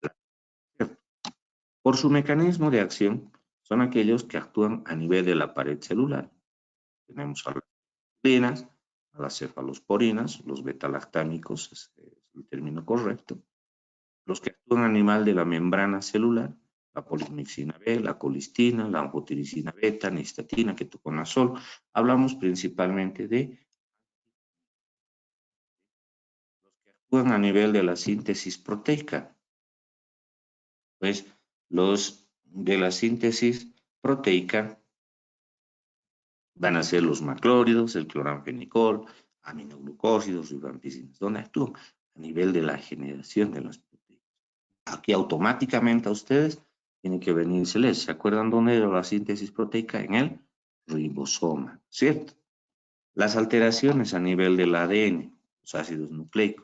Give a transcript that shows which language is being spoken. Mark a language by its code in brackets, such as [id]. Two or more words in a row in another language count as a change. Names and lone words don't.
[es] Por su mecanismo de acción, son aquellos que actúan a nivel de la pared celular. Tenemos a las proteínas, a las cefalosporinas, los betalactámicos es el término correcto, los que actúan a nivel de la membrana celular, la polimixina B, la colistina, la anfotericina beta, nistatina, ketoconazol. Hablamos principalmente de los que actúan a nivel de la síntesis proteica. Pues los de la síntesis proteica van a ser los macrólidos, el cloranfenicol, aminoglucósidos, rifampicinas, donde actúan a nivel de la generación de las proteínas. Aquí automáticamente a ustedes tiene que venírseles. ¿Se acuerdan dónde era la síntesis proteica? En el ribosoma, ¿cierto? Las alteraciones a nivel del ADN, los ácidos nucleicos.